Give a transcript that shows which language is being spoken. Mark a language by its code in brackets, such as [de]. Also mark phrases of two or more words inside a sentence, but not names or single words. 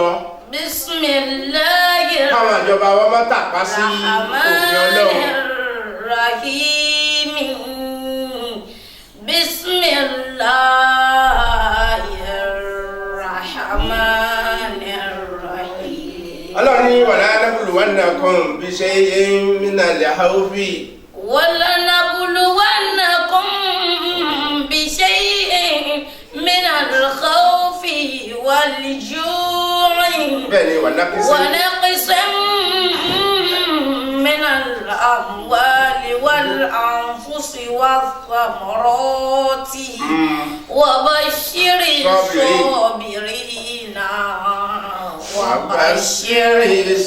[ar] Bismillahir [yo] káwọn ìjọba wọn má tàpá sí òfin Ọlọ́run. [ar] Rahim. بسم الله الرحمن الرحيم. [yo] Ọlọ́run ní [ar] ولنبلونكم بشيء من الخوف. ولنبلونكم بشيء من الخوف والجوع. [yo] bẹ́ẹ̀ni wa [ar] نقص من الأموال والأنفس والثمرات وبشر الصابرين وبشر sabirina wa bashshiri